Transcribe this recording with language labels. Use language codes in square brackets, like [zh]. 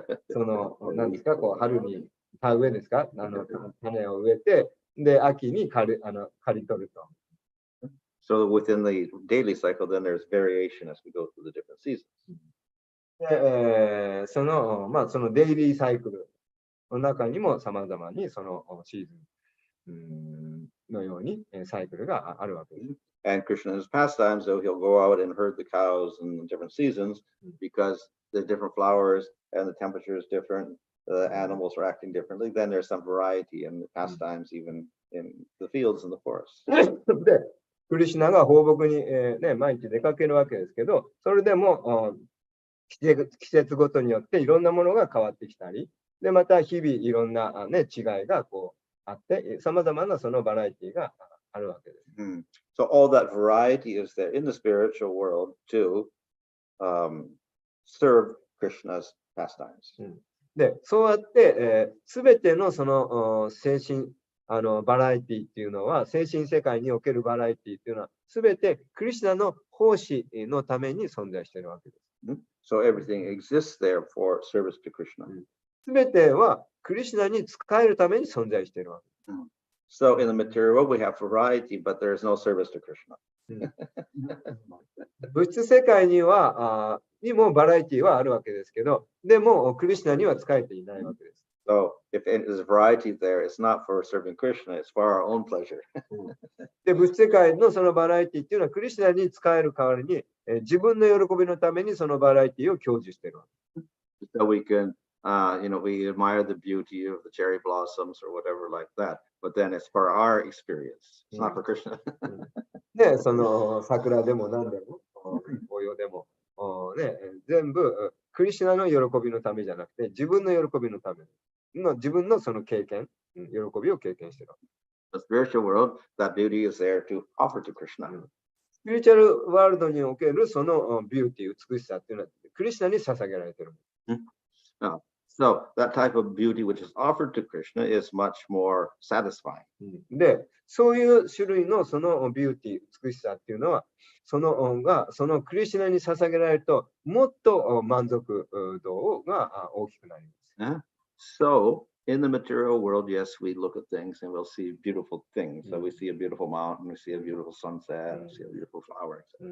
[ja] その何ですか、こう春に田植えですか、種を植えて、で秋に刈り取ると。 [en] So within the daily cycle, then there's variation as we go through the different seasons. [ja] で、そのデイリーサイクルの中にも様々にそのシーズンのようにサイクルがあるわけです。 [en] And Krishna in his pastimes, though, he'll go out and herd the cows in different seasons because the different flowers and the temperature is different. The animals are acting differently. Then there's some variety in the pastimes, even in the fields and the forests. [ja] で、クリシュナが放牧に、毎日出かけるわけですけど、それでも季節ごとによっていろんなものが変わってきたり、でまた日々いろんな、違いがこうあって、さまざまなそのバラエティがあるわけです。 [en] So all that variety is there in the spiritual world to serve Krishna's pastimes. [ja] で、そうやって、全てのその精神バラエティっていうのは、精神世界におけるバラエティっていうのは、全てクリシュナの奉仕のために存在しているわけです。 [en] So everything exists there for service to Krishna. [ja] 全てはクリシュナに仕えるために存在しているわけです。 [en] So in the material world, we have variety, but there is no service to Krishna. [ja] 物質世界にもバラエティはあるわけですけど、でもクリシュナには仕えていないわけです。 [en] So if there's a variety there, it's not for serving Krishna, it's for our own pleasure. [ja] で、物質世界のそのバラエティっていうのはクリシュナに仕える代わりに、自分の喜びのためにそのバラエティを享受しているわけ。 [en] So we can, we admire the beauty of the cherry blossoms or whatever like that, but then it's for our experience. It's not for Krishna. [ja] で、その桜でも何でも、紅葉でも、全部クリシュナの喜びのためじゃなくて、自分の喜びのための、自分のその経験、喜びを経験している。 [en] The spiritual world, that beauty is there to offer to Krishna. [ja] スピリチュアルワールドにおけるそのビューティー、美しさっていうのは、クリシュナに捧げられている。 [en] So that type of beauty which is offered to Krishna is much more satisfying. [ja] で、そういう種類のそのビューティー、美しさっていうのは、そのクリシュナに捧げられると、もっと満足度が大きくなります。 [en] So in the material world, yes, we look at things and we'll see beautiful things. So we see a beautiful mountain, we see a beautiful sunset, we see a beautiful flower.